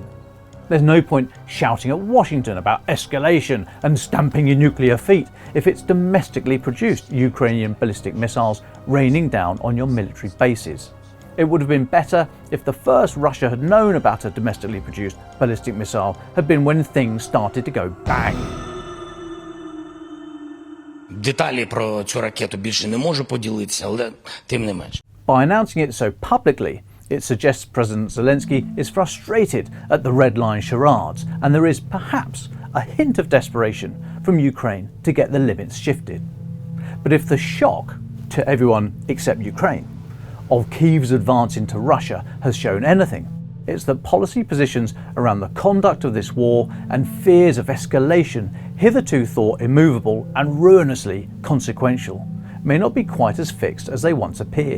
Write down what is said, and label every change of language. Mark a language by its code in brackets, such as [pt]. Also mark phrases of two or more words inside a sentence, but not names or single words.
[en] There's no point shouting at Washington about escalation and stamping your nuclear feet if it's domestically produced Ukrainian ballistic missiles raining down on your military bases. It would have been better if the first Russia had known about a domestically produced ballistic missile had been when things started to go bang. [uk] Деталі про цю ракету більше не можу поділитися, але тим не менш. [en] By announcing it so publicly, it suggests President Zelensky is frustrated at the red line charades, and there is perhaps a hint of desperation from Ukraine to get the limits shifted. But if the shock, to everyone except Ukraine, of Kyiv's advance into Russia has shown anything, it's that policy positions around the conduct of this war and fears of escalation, hitherto thought immovable and ruinously consequential, may not be quite as fixed as they once appeared.